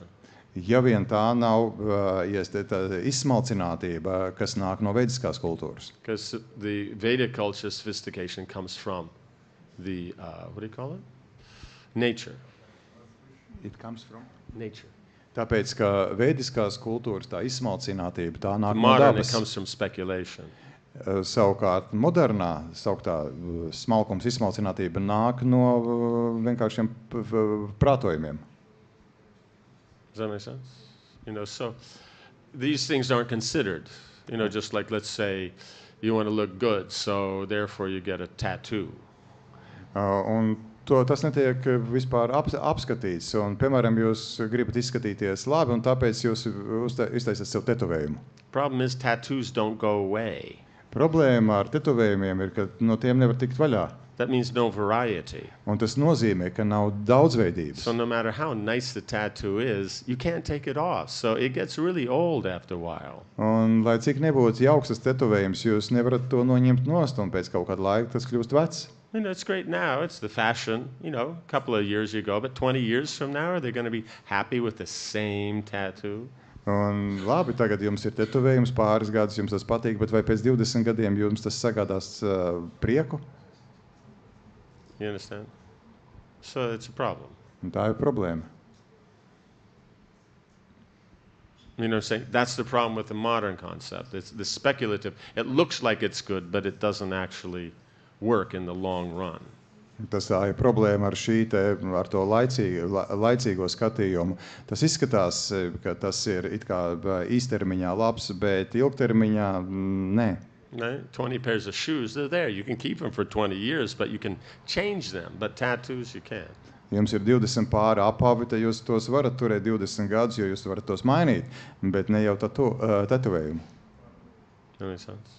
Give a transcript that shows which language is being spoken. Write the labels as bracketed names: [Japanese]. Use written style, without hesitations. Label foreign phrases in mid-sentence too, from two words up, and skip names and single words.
[Latvian] Ja vien tā nav izsmalcinātība, kas nāk no vediskās kultūras. [English] Because the Vedic culture sophistication comes from the, what do you call it? Nature. It comes from? Nature. [Latvian] Tāpēc, ka vediskās kultūras tā izsmalcinātība, tā nāk no [English] Modern, it [Latvian] dabas. [English] comes from speculation. [Latvian] Savukārt modernā sauktā smalkums izsmalcinātība nāk no vienkāršiem prātojumiem. [English] Does that make sense? You know, so these things aren't considered. You know, just like let's say you want to look good, so therefore you get a tattoo. [Latvian] Un tas netiek vispār apskatīts. Un, piemēram, jūs gribat izskatīties labi, un tāpēc jūs iztaisat sev tetovējumu. [English] Problem is tattoos don't go away. [Latvian] Problēma ar tetovējumiem ir, ka no tiem nevar tikt vaļā. [English] That means no variety. [Latvian] Un tas nozīmē, ka nav daudzveidības. [English] So no matter how nice the tattoo is, you can't take it off. So it gets really old after a while. [Latvian] Un, lai cik nebūtu jauks tas tetovējums, jūs nevarat to noņemt nost, un pēc kaut kāda laika tas kļūst vecs. [English] You know, it's great now. It's the fashion, you know, a couple of years ago. But 20 years from now, are they going to be happy with the same tattoo? [Latvian] Un labi, tagad jums ir tetovējums, pāris gadus jums tas patīk, bet vai pēc 20 gadiem jums tas sagādās prieku? [English] You understand? So it's a problem. [Latvian] Un tā ir problēma. [English] You know what I'm saying? That's the problem with the modern concept. It's the speculative. It looks like it's good, but it doesn't actually work in the long run. [Latvian] Tas tā ir problēma ar ar to laicīgo skatījumu. Tas izskatās, ka tas ir it kā īstermiņā labs, bet ilgtermiņā nē. [English] Right? 20 pairs of shoes, they're there. You can keep them for 20 years, but you can change them. But tattoos, you can't. [Latvian] Jums ir 20 pāri apavi, tad jūs tos varat turēt 20 gadus, jo jūs varat tos mainīt, bet ne jau tetovējumu. [English] That makes sense.